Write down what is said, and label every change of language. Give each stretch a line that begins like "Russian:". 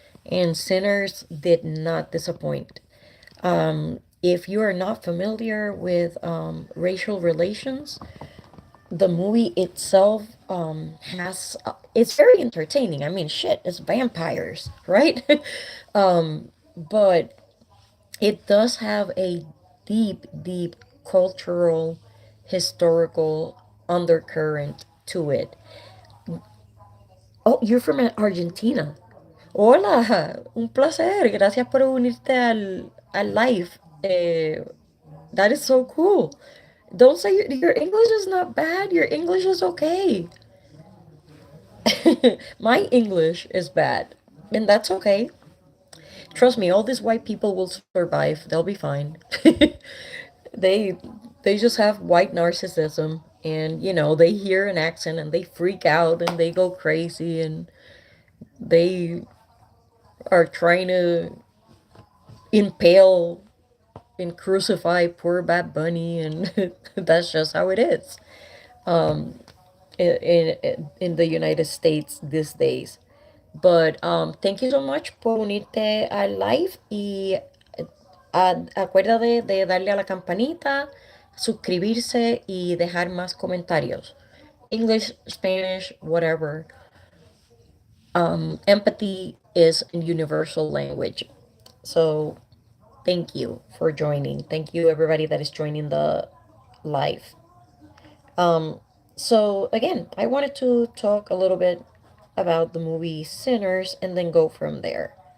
English: And Sinners did not disappoint. If you are not familiar with racial relations, the movie itself has it's very entertaining. I mean, shit, it's vampires, right? But it does have a deep, deep cultural, historical undercurrent to it. Oh, you're from Argentina.
Spanish: Hola, un placer. Gracias por unirte al live.
English: That is so cool. Don't say your English is not bad. Your English is okay. My English is bad, and that's okay. Trust me, all these white people will survive. They'll be fine. they they just have white narcissism, and they hear an accent and they freak out and they go crazy and they are trying to impale and crucify poor Bad Bunny, and that's just how it is. In the United States these days. But thank you so much
Spanish: por unirte al live y acuérdate de darle a la campanita, suscribirse y dejar más comentarios.
English: English, Spanish, whatever. Empathy is a universal language. So thank you for joining. Thank you everybody that is joining the live. Um, so again, I wanted to talk a little bit about the movie Sinners and then go from there.